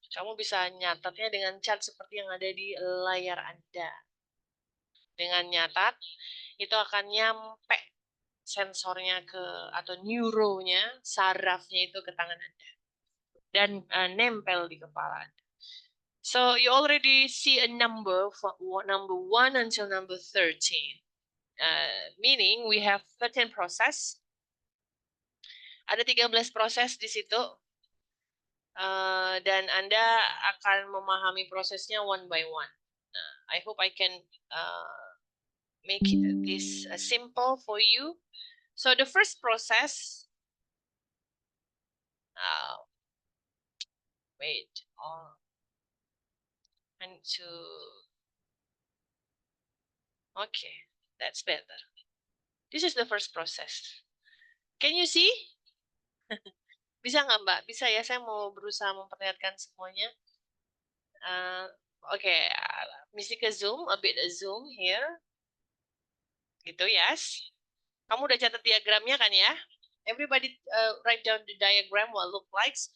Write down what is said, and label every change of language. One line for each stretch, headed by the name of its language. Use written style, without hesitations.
Indonesian: Kamu bisa nyatatnya dengan chart seperti yang ada di layar Anda. Dengan nyatat, itu akan nyampe sensornya ke atau neuronya, sarafnya itu ke tangan Anda. Dan nempel di kepala Anda.
English: So you already see a number from number 1 until number 13. Meaning we have 13 process.
Indonesian: Ada 13 proses di situ. Dan Anda akan memahami prosesnya
English: one by one. I hope I can make this simple for you. So the first process, wait, and to, okay, that's better. This is the first process. Can you see?
Indonesian: Bisa nggak Mbak? Bisa ya, saya mau berusaha memperlihatkan semuanya.
English: Okay, Mistika zoom, a bit zoom here.
Indonesian: Gitu,
English: yes.
Indonesian: Kamu udah catat diagramnya kan ya?
English: Everybody write down the diagram what look like.